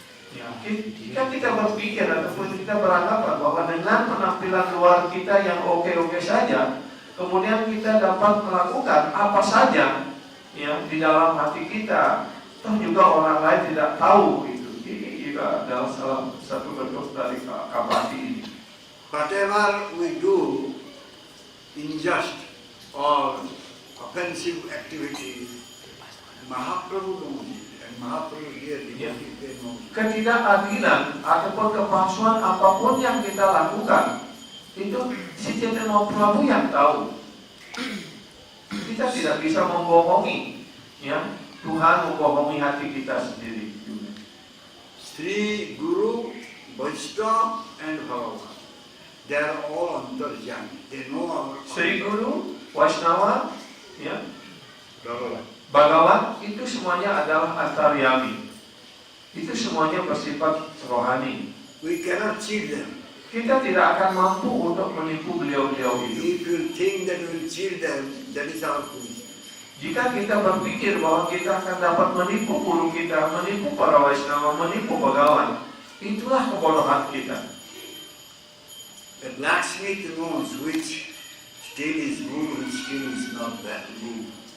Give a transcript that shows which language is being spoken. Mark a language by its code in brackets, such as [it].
[id] Ya, jika kita berpikir ataupun kita beranggapan bahwa dengan penampilan luar kita yang oke-oke saja, kemudian kita dapat melakukan apa saja di dalam hati kita, toh juga orang lain tidak tahu itu. Ini juga adalah salah satu bentuk dari kapati ini. [en] Whatever we do, unjust or offensive activities, Mahaprabhu knows it, and Mahaprabhu here devotees they know it. [id] Ketidakadilan ataupun kepalsuan apapun yang kita lakukan, itu si Chaitanya Mahaprabhu yang tahu. Kita tidak bisa membohongi, Tuhan membohongi hati kita sendiri. [en] Sri Guru, Vaishnava and Bhagavan, they are all antarjami. They know our Sri Guru, Vaishnava, Bhagavan. [id] Bhagawan, itu semuanya adalah antaryami. Itu semuanya bersifat rohani. [en] We cannot cheat them. [id] Kita tidak akan mampu untuk menipu beliau-beliau itu. [en] If you think that we will cheat them, that is our foolishness. [id] Jika kita berpikir bahwa kita akan dapat menipu guru kita, menipu para Waisnava, menipu Bhagawan, itulah kebodohan kita. [en] The blacksmith knows which steel is good and steel is not that good.